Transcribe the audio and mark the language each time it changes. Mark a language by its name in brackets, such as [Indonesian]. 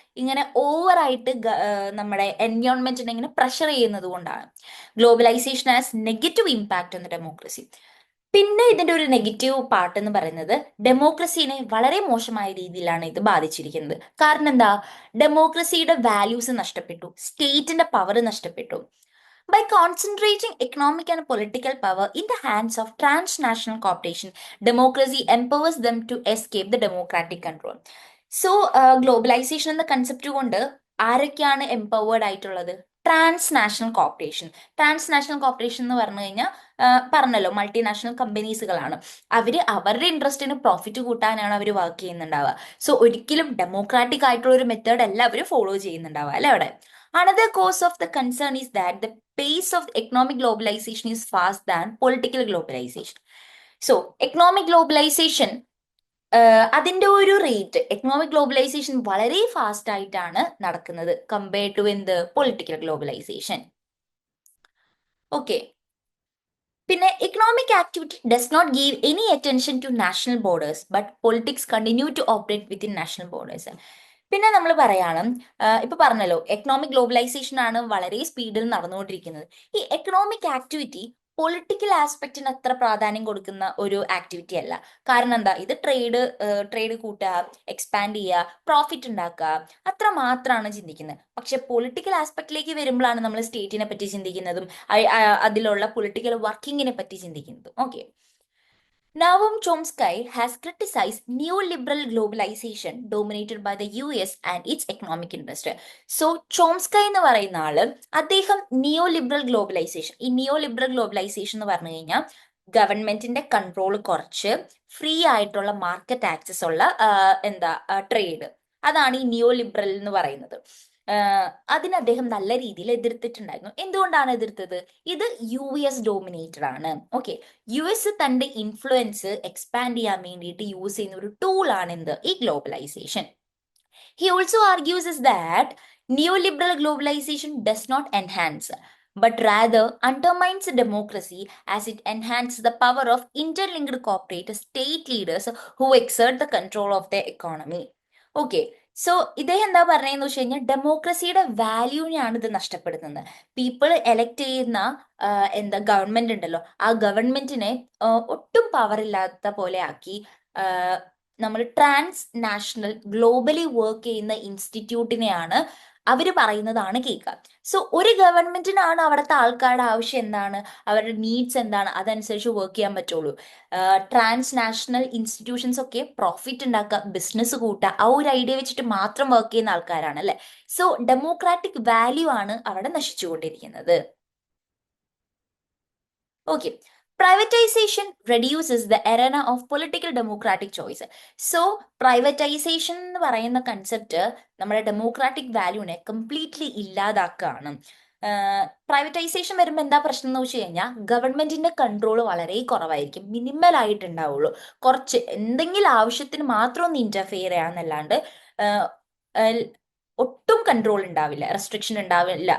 [Malayalam] ഇങ്ങനെ ഓവറായിട്ട് നമ്മുടെ എൻവയോൺമെന്റിനെ ഇങ്ങനെ പ്രഷർ ചെയ്യുന്നത് കൊണ്ടാണ്. [English] Globalization as negative impact on democracy. [Malayalam] പിന്നെ ഇതിന്റെ ഒരു നെഗറ്റീവ് പാർട്ട് എന്ന് പറയുന്നത് ഡെമോക്രസീനെ വളരെ മോശമായ രീതിയിലാണ് ഇത് ബാധിച്ചിരിക്കുന്നത്. കാരണം എന്താ? ഡെമോക്രസിയുടെ വാല്യൂസ് നഷ്ടപ്പെട്ടു, സ്റ്റേറ്റിന്റെ പവർ നഷ്ടപ്പെട്ടു. [English] By concentrating economic and political power in the hands of transnational corporation, democracy empowers them to escape the democratic control. [Malayalam] So globalisation എന്ന കൺസെപ്റ്റ് കൊണ്ട് ആരൊക്കെയാണ് എംപവേർഡ് ആയിട്ടുള്ളത്? ട്രാൻസ്നാഷണൽ കോർപ്പറേഷൻ എന്ന് പറഞ്ഞു കഴിഞ്ഞാൽ പറഞ്ഞല്ലോ, മൾട്ടിനാഷണൽ കമ്പനീസുകളാണ്. അവരുടെ ഇൻട്രസ്റ്റിന് പ്രോഫിറ്റ് കൂട്ടാനാണ് അവർ വർക്ക് ചെയ്യുന്നുണ്ടാവുക. സോ ഒരിക്കലും ഡെമോക്രാറ്റിക് ആയിട്ടുള്ള ഒരു മെത്തേഡ് അല്ല അവർ ഫോളോ ചെയ്യുന്നുണ്ടാവുക, അല്ലെ അവിടെ. [English] Another cause of the concern is that the pace of economic globalization is fast than political globalization. [Malayalam] So economic globalization അതിന്റെ ഒരു റേറ്റ്, എക്കണോമിക് ഗ്ലോബലൈസേഷൻ വളരെ ഫാസ്റ്റ് ആയിട്ടാണ് നടക്കുന്നത് കമ്പയർഡ് ടു എന്ത് പൊളിറ്റിക്കൽ ഗ്ലോബലൈസേഷൻ. [English] Okay, പിന്നെ economic activity does not give any attention to national borders but politics continue to operate within national borders. [Malayalam] പിന്നെ നമ്മൾ പറയാണ്, ഇപ്പൊ പറഞ്ഞല്ലോ എക്കണോമിക് ഗ്ലോബലൈസേഷൻ ആണ് വളരെ സ്പീഡിൽ നടന്നുകൊണ്ടിരിക്കുന്നത്. ഈ എക്കണോമിക് ആക്ടിവിറ്റി പൊളിറ്റിക്കൽ ആസ്പെക്റ്റിന് അത്ര പ്രാധാന്യം കൊടുക്കുന്ന ഒരു ആക്ടിവിറ്റി അല്ല. കാരണം എന്താ, ഇത് ട്രേഡ് കൂട്ടുക, എക്സ്പാൻഡ് ചെയ്യുക, പ്രോഫിറ്റ് ഉണ്ടാക്കുക, അത്ര മാത്രമാണ് ചിന്തിക്കുന്നത്. പക്ഷെ പൊളിറ്റിക്കൽ ആസ്പെക്റ്റിലേക്ക് വരുമ്പോഴാണ് നമ്മൾ സ്റ്റേറ്റിനെ പറ്റി ചിന്തിക്കുന്നതും അതിലുള്ള പൊളിറ്റിക്കൽ വർക്കിങ്ങിനെ പറ്റി ചിന്തിക്കുന്നതും. [English] Okay, Noam Chomsky has criticized neoliberal globalization dominated by the US and its economic interest. [Malayalam] So, Chomsky എന്ന് പറയുന്ന ആള് അദ്ദേഹം നിയോലിബറൽ ഗ്ലോബലൈസേഷൻ, ഈ നിയോലിബറൽ ഗ്ലോബലൈസേഷൻ എന്ന് പറഞ്ഞു കഴിഞ്ഞാൽ ഗവൺമെന്റിന്റെ കൺട്രോൾ കുറച്ച് ഫ്രീ ആയിട്ടുള്ള മാർക്കറ്റ് ആക്സസ് ഉള്ള ട്രേഡ്, അതാണ് ഈ നിയോലിബറൽ എന്ന് പറയുന്നത്. അതിന് അദ്ദേഹം നല്ല രീതിയിൽ എതിർത്തിട്ടുണ്ടായിരുന്നു. എന്തുകൊണ്ടാണ് എതിർത്തത്? ഇത് US ഡോമിനേറ്റഡ് ആണ്. ഓക്കെ, US തന്റെ ഇൻഫ്ലുവൻസ് എക്സ്പാൻഡ് ചെയ്യാൻ വേണ്ടിയിട്ട് യൂസ് ചെയ്യുന്ന ഒരു ടൂൾ ആണ് എന്ത്, ഈ globalisation. [English] He also argues is that neoliberal globalization does not enhance but rather undermines democracy as it enhances the power of interlinked corporate state leaders who exert the control of their economy. [Malayalam] Okay, so ഇദ്ദേഹം എന്താ പറഞ്ഞതെന്ന് വെച്ച് കഴിഞ്ഞാൽ ഡെമോക്രസിയുടെ വാല്യൂവിനെയാണ് ഇത് നഷ്ടപ്പെടുത്തുന്നത്. People elect ചെയ്യുന്ന government ഉണ്ടല്ലോ, ആ ഗവൺമെന്റിനെ ഒട്ടും പവർ ഇല്ലാത്ത പോലെ ആക്കി നമ്മൾ ട്രാൻസ് നാഷണൽ ഗ്ലോബലി വർക്ക് ചെയ്യുന്ന ഇൻസ്റ്റിറ്റ്യൂട്ടിനെയാണ് അവർ പറയുന്നതാണ് കേൾക്കുക. സോ ഒരു ഗവൺമെന്റിനാണ് അവിടുത്തെ ആൾക്കാരുടെ ആവശ്യം എന്താണ്, അവരുടെ നീഡ്സ് എന്താണ്, അതനുസരിച്ച് വർക്ക് ചെയ്യാൻ പറ്റുള്ളൂ. ട്രാൻസ് നാഷണൽ ഇൻസ്റ്റിറ്റ്യൂഷൻസ് ഒക്കെ പ്രോഫിറ്റ് ഉണ്ടാക്കുക, ബിസിനസ് കൂട്ടുക, ആ ഒരു ഐഡിയ വെച്ചിട്ട് മാത്രം വർക്ക് ചെയ്യുന്ന ആൾക്കാരാണ് അല്ലെ. സോ ഡെമോക്രാറ്റിക് വാല്യൂ ആണ് അവിടെ നശിച്ചുകൊണ്ടിരിക്കുന്നത്. [English] Okay, privatization reduces the arena of political democratic choice. [Malayalam] So privatisation എന്ന് പറയുന്ന കൺസെപ്റ്റ് നമ്മുടെ ഡെമോക്രാറ്റിക് വാല്യൂനെ കംപ്ലീറ്റ്ലി ഇല്ലാതാക്കുകയാണ്. പ്രൈവറ്റൈസേഷൻ വരുമ്പോൾ എന്താ പ്രശ്നം എന്ന് വെച്ച് കഴിഞ്ഞാൽ ഗവൺമെന്റിന്റെ കൺട്രോൾ വളരെ കുറവായിരിക്കും, മിനിമൽ ആയിട്ടുണ്ടാവുള്ളൂ. കുറച്ച് എന്തെങ്കിലും ആവശ്യത്തിന് മാത്രം ഒന്ന് ഇന്റർഫിയർ ചെയ്യാന്നല്ലാണ്ട് ഒട്ടും കൺട്രോൾ ഉണ്ടാവില്ല, റെസ്ട്രിക്ഷൻ ഉണ്ടാവില്ല.